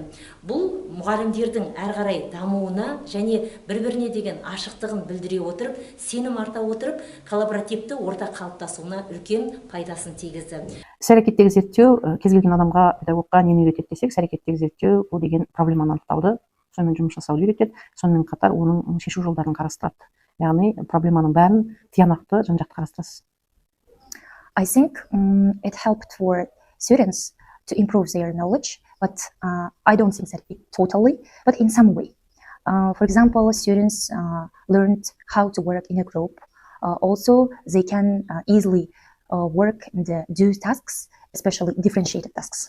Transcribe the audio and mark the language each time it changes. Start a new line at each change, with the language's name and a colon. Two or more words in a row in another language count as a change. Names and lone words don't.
Kazakh: Бұл мұғалімдердің әрі қарай дамуына және бір-біріне деген ашықтығын білдіре отырып, сенім арта отырып, коллаборативті орта қалыптасуына үлкен пайдасын тигізді. Іс-әрекеттегі зерттеу кез келген адамға, педагогқа нені үйретеді десек, іс-әрекеттегі зерттеу бұл деген проблеманы анықтауды, сонымен жұмыс жасауды үйретеді, сонымен қатар оның шешу жолдарын қарастырады. Яғни проблеманың бәрін тиянақты, жан-жақты қарастырасыз.
English: I think it helped for students to improve their knowledge, but I don't think that it totally, but in some way. For example, students learned how to work in a group. Also, they can easily work and do tasks, especially differentiated tasks.